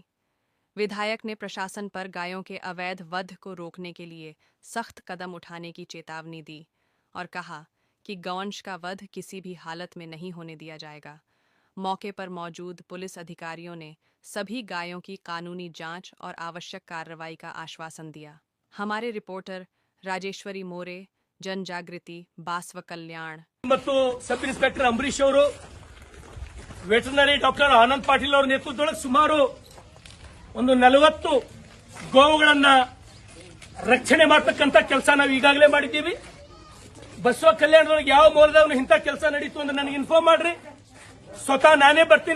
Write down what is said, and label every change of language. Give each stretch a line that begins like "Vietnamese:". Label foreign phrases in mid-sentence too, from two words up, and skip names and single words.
Hindi: विधायक ने प्रशासन पर गायों के अवैध वध को रोकने के लिए सख्त कदम उठाने की चेतावनी दी और कहा कि गौवंश का वध किसी भी हालत में नहीं होने दिया जाएगा। मौके पर मौजूद पुलिस अधिकारियों ने सभी गायों की कानूनी जांच और आवश्यक कार्रवाई का आश्वासन दिया। हमारे रिपोर्टर राजेश्वरी मोरे, जन जागृति, बासव कल्याण।
Kannada: ಮತ್ತು
English: sub inspector
Kannada: ಅಂಬರೀಶ್ ಅವರು
English: veterinary doctor
Kannada: ಆನಂದ್ ಪಾಟೀಲ್ ಅವರ ನೇತೃತ್ವದೊಳಗೆ ಸುಮಾರು 40 ಗೋವುಗಳನ್ನ ರಕ್ಷಣೆ ಮಾಡತಕ್ಕಂತ ಕೆಲಸ ನಾವು ಈಗಾಗಲೇ ಮಾಡಿದ್ದೀವಿ। ಬಸವ ಕಲ್ಯಾಣದೊಳಗೆ ಯಾವ ಮೂಲದವನು ಇಂಥ ಕೆಲಸ ನಡೀತು ಅಂತ ನನಗೆ ಇನ್ಫಾರ್ಮ್ ಮಾಡ್ರಿ, ಸ್ವತಃ ನಾನೇ ಬರ್ತೀನಿ।